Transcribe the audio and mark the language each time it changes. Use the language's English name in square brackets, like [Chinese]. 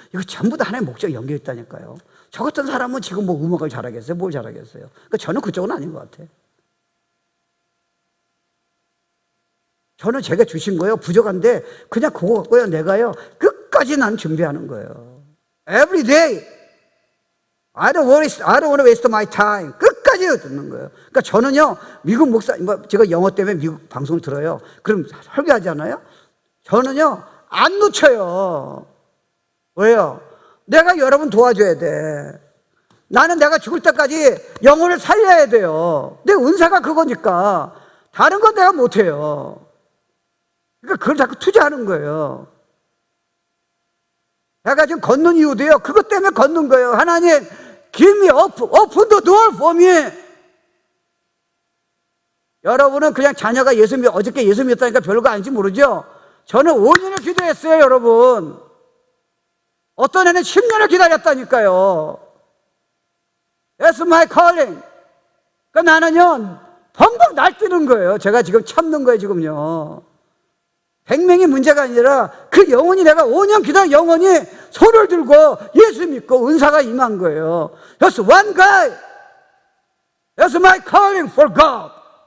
[Korean] 이거 전부 다 하나님의 목적이 연결 있다니까요. 저 같은 사람은 지금 뭐 음악을 잘하겠어요? 뭘 잘하겠어요? 그러니까 저는 그쪽은 아닌 것 같아요. 저는 제가 주신 거예요. 부족한데 그냥 그거 갖고요. 내가요. 끝까지 난 준비하는 거예요. [English] Every day. I don't want to waste my time. [Korean] 끝까지 듣는 거예요. 그러니까 저는요. 미국 목사, 제가 영어 때문에 미국 방송을 들어요. 그럼 설교하잖아요. 저는요. 안 놓쳐요. 왜요? 내가 여러분 도와줘야 돼. 나는 내가 죽을 때까지 영혼을 살려야 돼요. 내 은사가 그거니까. 다른 건 내가 못해요. 그러니까 그걸 자꾸 투자하는 거예요. 내가 지금 걷는 이유도요. 그것 때문에 걷는 거예요. [English] 하나님, give me open the door for me. [Korean] 여러분은 그냥 자녀가 어저께 예수 믿었다니까 별거 아닌지 모르죠? 저는 5년을 기도했어요, 여러분. 어떤 애는 10년을 기다렸다니까요. [English] That's my calling. [Korean] 그러니까 나는요, 펑펑 날뛰는 거예요. 제가 지금 참는 거예요, 지금요. 100명이 문제가 아니라 그 영혼이 내가 5년 기다린 영혼이 손을 들고 예수 믿고 은사가 임한 거예요. [English] That's one guy. That's my calling for God.